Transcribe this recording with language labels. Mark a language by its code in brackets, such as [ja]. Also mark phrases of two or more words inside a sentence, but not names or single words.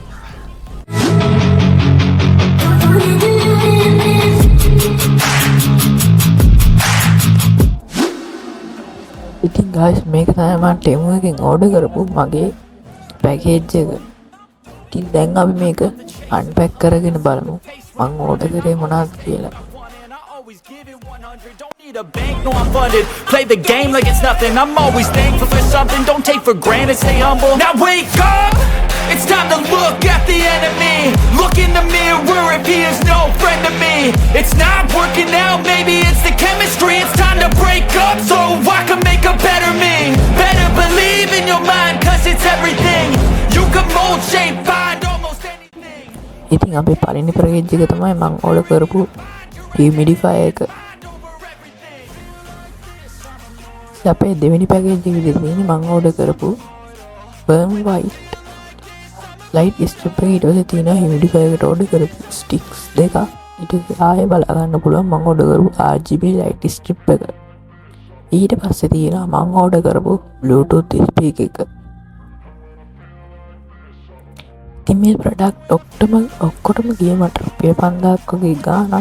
[si] ඉතින් guys මේක තමයි මම ඩෙමෝ එකෙන් ඕඩර් කරපු මගේ පැකේජ් එක. ඉතින් දැන් අපි මේක අන්පැක් කරගෙන බලමු මම ඕඩර් කරේ මොනවද කියලා. [en] Don't need a bank, no I'm funded. Play the game like it's nothing. I'm always thankful for something. Don't take for granted, stay humble. Now wake up, it's time to look at the enemy. Look in the mirror if he is no friend to me. It's not working out, maybe it's the chemistry. It's time to break up so I can make a better me. Better believe in your mind, cause it's everything. You can mold, shape, find almost anything. [si] ඉතින් අපේ පළවෙනි පැකේජ් එක තමයි මම ඕඩර් කරපු humidifier එක. අපේ දෙවෙනි පැකේජ් එක විදිහට තියෙන්නේ මම ඕඩර් කරපු [en] firm white light strip [si] එක. ඊට පස්සේ තියෙනවා humidifier එකට ඕඩර් කරපු sticks දෙකක්. ඊට පස්සේ ආයෙ බලා ගන්න පුළුවන් මම ඕඩර් කරපු [en] RGB light strip [si] එක. ඊට පස්සේ තියෙනවා මම ඕඩර් කරපු [en] bluetooth speaker [si] එක. ඉතින් මේ ප්‍රොඩක්ට් ඔක්කොටම ගියේ මට රුපියල් 5000ක් වගේ ගාණක්.